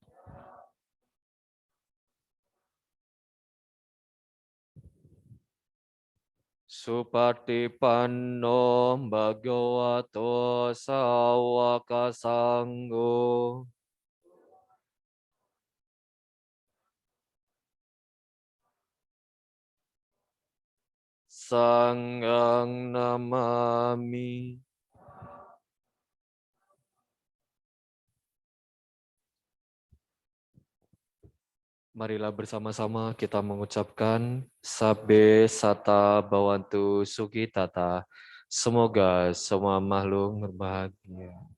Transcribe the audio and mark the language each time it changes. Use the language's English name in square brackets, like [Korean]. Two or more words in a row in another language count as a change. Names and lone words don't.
[Pali] Supatipanno Bhagavato Sawaka Sangho. Sanghang Namami. [Indonesian] Marilah bersama-sama kita mengucapkan [Pali] Sabbe Sata Bhawantu Sukitata. [Indonesian] Semoga semua makhluk berbahagia.